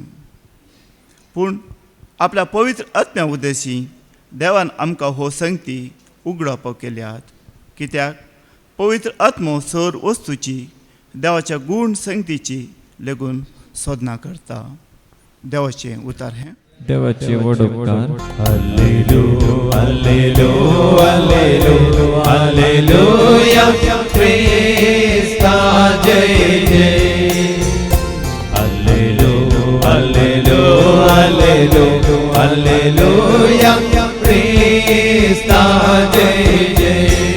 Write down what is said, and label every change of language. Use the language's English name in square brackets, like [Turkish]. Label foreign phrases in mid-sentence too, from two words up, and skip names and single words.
[Konkani] पूण आपल्या पवित्र आत्म्या उद्देशी देवान आमकां हो संगती उगडावप केल्यात, कित्याक पवित्र आत्मो सर वस्तूची देवाच्या गूण संगतीची लेगून सोदना करता. देवाचें उतार हें. देवाचे वडोपकार. Hallelujah, hallelujah, hallelujah, Krista jai jai. Hallelujah, hallelujah, hallelujah, hallelujah, Krista jai jai.